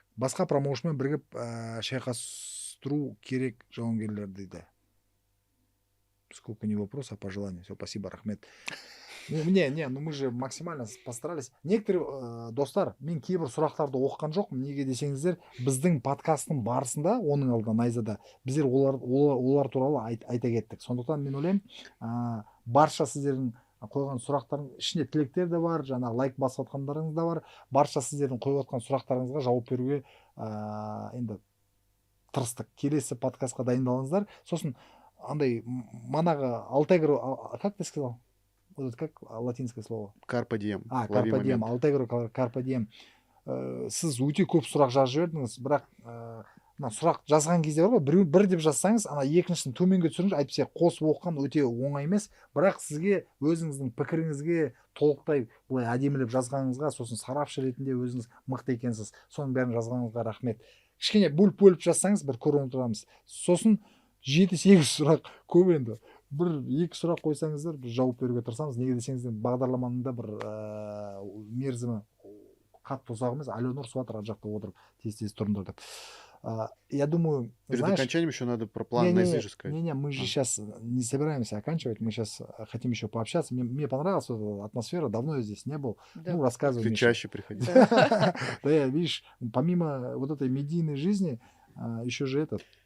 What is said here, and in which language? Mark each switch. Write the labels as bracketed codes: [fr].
[kk] Басқа промоушнмен бірігіп шайқастыру керек жауынгерлер дейді. [ru] Сколько не вопрос, а пожелание. Все, спасибо, рахмет. Ну, ну мы же максимально постарались. [kk] Некоторые достар, мен кейбір сұрақтарды оқыған жоқпын. Неге десеңіздер, біздің подкасттың барысында, оның алдында Найзада, біздер олар туралы айта кеттік. Сондықтан мен ойлаймын, барша сіздердің қойған сұрақтардың ішінде тілектер де бар, жаңағы лайк басып жатқандарыңыз да бар. Барша сіздердің қойып жатқан сұрақтарыңызға жауап беруге енді тырыстық. Келесі подкастқа дайындалыңыздар. Сосын андай манағы Алтегро, как ты сказал? [ru] Вот как латинское слово? [la] Carpe diem. Carpe [ru] Лови [la] diem, [ru] момент. [la] Алтегро, Carpe diem. [kk] Сіз өте көп сұрақ жазып жібердіңіз, бірақ мына сұрақ жазған кезде бар ғой, бір деп жазсаңыз, ана екіншісін төменге түсіріңіз, әйтпесе қосып оқыған өте оңай емес, бірақ сізге өзіңіздің пікіріңізге толықтай былай әдемілеп жазғаныңызға, сосын сарапшы ретінде өзіңіз мықты екенсіз, соның бәрін жазғаныңызға рахмет. Кішкене бөліп жазсаңыз, бір көріп отырамыз. Сосын 7-8 сұрақ көп енді. Бір-екі сұрақ қойсаңыздар, біз жауап беруге тырысамыз. Неге десеңіздер, бағдарламаның да бір мерзімі қатты ұзақ емес. Аленор Суатыр ар жақта отырып, тез-тез тұрыңдар деп. [ru] Я думаю, Перед знаешь... окончанием еще надо про план на язык сказать. Не, мы же сейчас не собираемся оканчивать, мы сейчас хотим еще пообщаться. Мне понравилась эта атмосфера, давно я здесь не был. Да. Ну, рассказывай, Ты Миша. чаще приходи. Да, видишь, помимо вот этой медийной жизни, еще же этот...